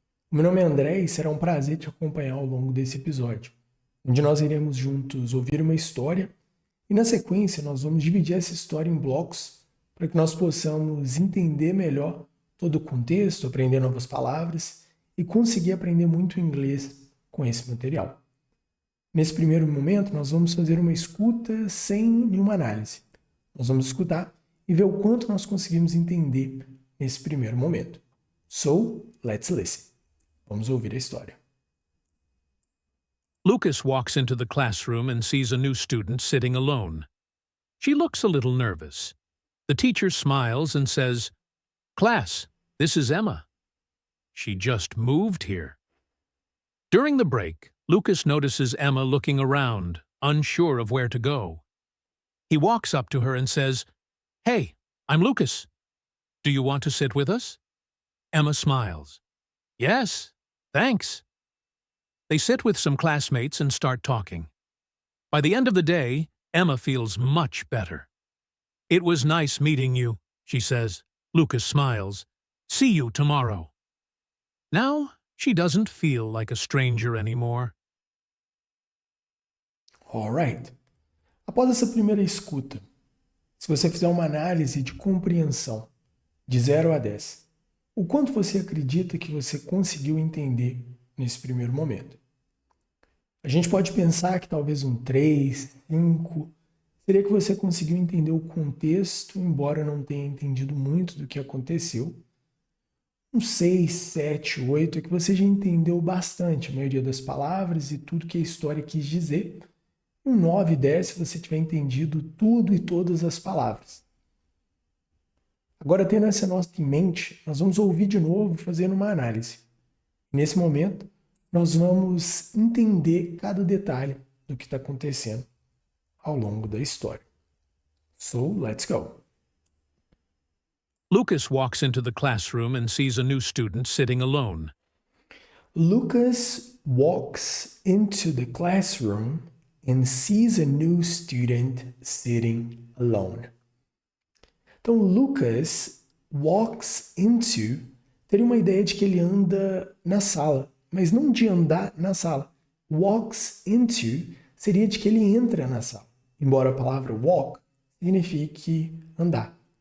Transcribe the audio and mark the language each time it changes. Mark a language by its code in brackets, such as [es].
[pt] O meu nome é André e será um prazer te acompanhar ao longo desse episódio, onde nós iremos juntos ouvir uma história e, na sequência, nós vamos dividir essa história em blocos para que nós possamos entender melhor todo o contexto, aprender novas palavras e conseguir aprender muito inglês com esse material. Nesse primeiro momento, nós vamos fazer uma escuta sem nenhuma análise. Nós vamos escutar e ver o quanto nós conseguimos entender nesse primeiro momento. [en] So, let's listen. [pt] Vamos ouvir a história. [en] Lucas walks into the classroom and sees a new student sitting alone. She looks a little nervous. The teacher smiles and says, "Class, this is Emma. She just moved here." During the break, Lucas notices Emma looking around, unsure of where to go. He walks up to her and says, "Hey, I'm Lucas. Do you want to sit with us?" Emma smiles. "Yes, thanks." They sit with some classmates and start talking. By the end of the day, Emma feels much better. "It was nice meeting you," she says. Lucas smiles. "See you tomorrow." Now, she doesn't feel like a stranger anymore. Alright. [pt] Após essa primeira escuta, se você fizer uma análise de compreensão de 0 a 10, o quanto você acredita que você conseguiu entender nesse primeiro momento? A gente pode pensar que talvez um 3, 5, seria que você conseguiu entender o contexto, embora não tenha entendido muito do que aconteceu. Um 6, 7, 8 é que você já entendeu bastante a maioria das palavras e tudo que a história quis dizer. Um 9, 10 se você tiver entendido tudo e todas as palavras. Agora, tendo essa nota em mente, nós vamos ouvir de novo fazendo uma análise. Nesse momento, nós vamos entender cada detalhe do que está acontecendo ao longo da história. [en] So, let's go. Lucas walks into the classroom and sees a new student sitting alone. Lucas walks into the classroom and sees a new student sitting alone. [pt] Então, [en] Lucas walks into [pt] teria uma ideia de que ele anda na sala, mas não de andar na sala. [en] Walks into [pt] seria de que ele entra na sala, embora a palavra walk signifique andar.